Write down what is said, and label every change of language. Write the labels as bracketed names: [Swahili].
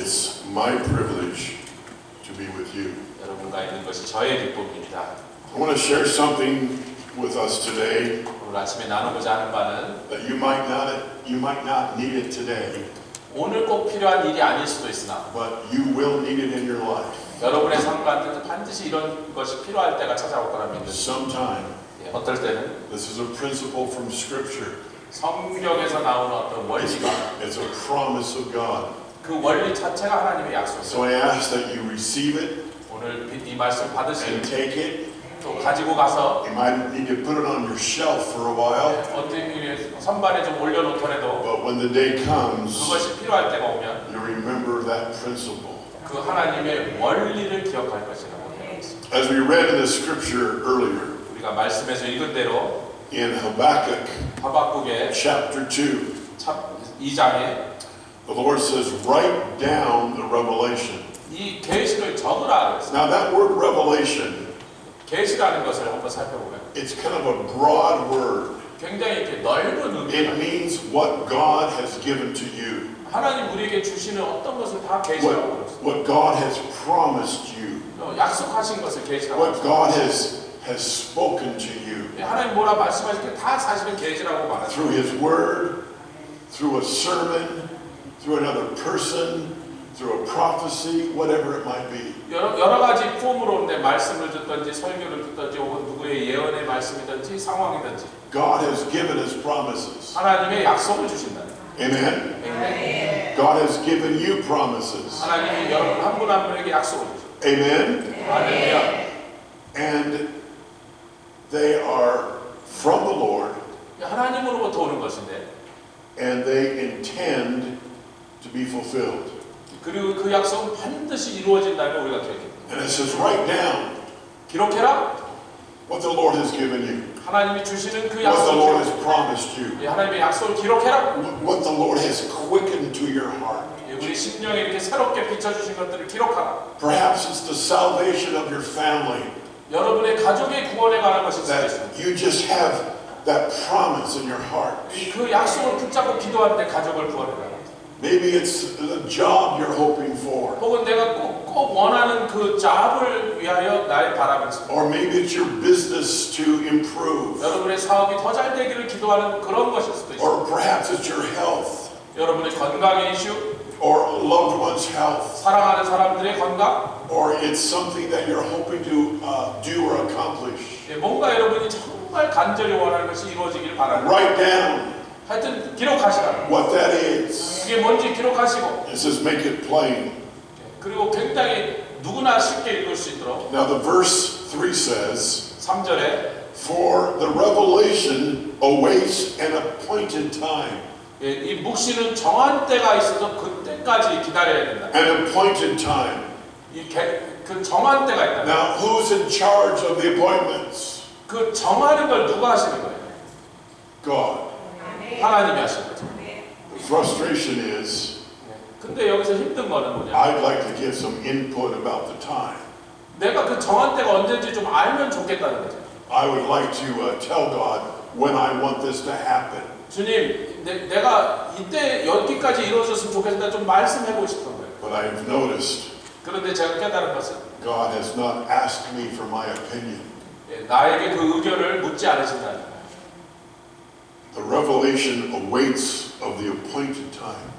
[English] It's my privilege to be with you. [Korean] 여러분과 있는 것이 저의 기쁨입니다. [English] I want to share something with us today [Korean] 오늘 아침에 나누고자 하는 바는 [English] that you might not need it today, [Korean] 오늘 꼭 필요한 일이 아닐 수도 있으나 [English] but you will need it in your life. [Korean] 여러분의 삶 가운데 반드시 이런 것이 필요할 때가 찾아올 거라 믿습니다. [English] Sometime. [Korean] 어떨 때는 [English] This is a principle from Scripture. [Korean] 성경에서 나오는 어떤 원리가 [English] It's a promise of God. [Korean] 그 원리 자체가 하나님의 [English] So [Korean] 약속입니다. [English] I ask that you receive it [Korean] 오늘 이 말씀 받으시고 [English] and take it. [Korean] 또 가지고 가서 [English] You might need to put it on your shelf for a while, [Korean] 어떤 일이 선반에 좀 올려놓더라도 [English] but when the day comes, [Korean] 그것이 필요할 때가 오면 [English] you remember that principle. [Korean] 그 하나님의 원리를 기억할 것이라고 생각했습니다. [English] As we read in the Scripture earlier, [Korean] 우리가 말씀에서 읽은 대로 [English] in Habakkuk [Korean] 하박국의 [English] chapter 2, [Korean] 2장에 [English] the Lord says, write down the revelation. [Korean] 이 계시를 적으라 그랬어요. [English] Now that word revelation, [Korean] 계시라는 것을 한번 살펴보면 [English] it's kind of a broad word. [Korean] 굉장히 이렇게 넓은 [English] It [Korean] 의미가 [English] means what God has given to you, [Korean] 하나님 우리에게 주시는 어떤 것을 다 계시라고 그랬어요. [English] what God has promised you, [Korean] 약속하신 것을 계시라고 [English] what [Korean] 그랬어요. [English] God has spoken to you [Korean] 하나님 뭐라 말씀하실 때 다 사실은 계시라고 말하죠. [English] through His Word, through a sermon, through another person, through a prophecy, whatever it might be. [Korean] 여러 가지 폼으로 내 말씀을 듣든지 설교를 듣든지 혹은 누구의 예언의 말씀이든지 상황이든지 [English] God has given His promises. [Korean] 하나님의 약속을 주신다는 거예요. [English] Amen. [Korean] 네. [English] God has given you promises. [Korean] 하나님이 여러분 한 분 한 분에게 약속을 주죠. [English] Amen. [Korean] 할렐루야. [English] And they are from the Lord, [Korean] 하나님으로부터 오는 것인데 [English] and they intend to be fulfilled. [Korean] 그리고 그 약속은 반드시 이루어진다면 우리가 기억해야 돼요. [English] And it says, write down [Korean] 기록해라. [English] what the Lord has given you, [Korean] 하나님이 주시는 그 [English] what the Lord has [Korean] 약속을 [English] promised you, [Korean] 하나님의 약속을 기록해라. [English] what the Lord has quickened to your heart. [Korean] 우리 심령에 이렇게 새롭게 비춰주신 것들을 기록하라. [English] Perhaps it's the salvation of your family, [Korean] 여러분의 가족의 구원에 관한 것일 수도 [English] that [Korean] 있습니다. [English] you just have that promise in your heart. [Korean] 그 약속을 붙잡고 기도하는데 가족을 구원해라. [English] Maybe it's the job you're hoping for, [Korean] 혹은 내가 꼭 원하는 그 잡을 위하여 나의 바람을 씁니다. [English] or maybe it's your business to improve, [Korean] 여러분의 사업이 더 잘 되기를 기도하는 그런 것일 수도 있습니다. [English] or perhaps it's your health, [Korean] 여러분의 건강의 이슈, [English] or loved one's health, [Korean] 사랑하는 사람들의 건강, [English] or it's something that you're hoping to do or accomplish. [Korean] 뭔가 여러분이 정말 간절히 원하는 것이 이루어지길 바라는 [English] Write down [Korean] 하여튼 기록하시라. [English] what that is. [Korean] 그게 뭔지 기록하시고 [English] It says make it plain. [Korean] 그리고 굉장히 누구나 쉽게 읽을 수 있도록 [English] Now the verse 3 says, [Korean] 3절에 [English] for the revelation awaits an appointed time. [Korean] 이 묵시는 정한 때가 있어서 그때까지 기다려야 된다. [English] An appointed time. [Korean] 그 정한 때가 있다. [English] Now who's in charge of the appointments? [Korean] 그 정하는 걸 누가 하시는 거예요? [English] God. [Korean] 하나님이 하시는 거죠. [English] The frustration is, [Korean] 근데 여기서 힘든 거는 뭐냐? [English] I'd like to give some input about the time. [Korean] 내가 그 정한 때가 언제인지 좀 알면 좋겠다는 거죠. [English] I would like to tell God when I want this to happen. [Korean] 주님, 내가 이때 여기까지 이루어졌으면 좋겠다 좀 말씀해보고 싶은 거예요. [English] But I've noticed [Korean] 그런데 제가 깨달은 것은 [English] God has not asked me for my opinion. [Korean] 나에게 그 의견을 묻지 않으신다는 거예요. [English] The revelation awaits of the appointed time.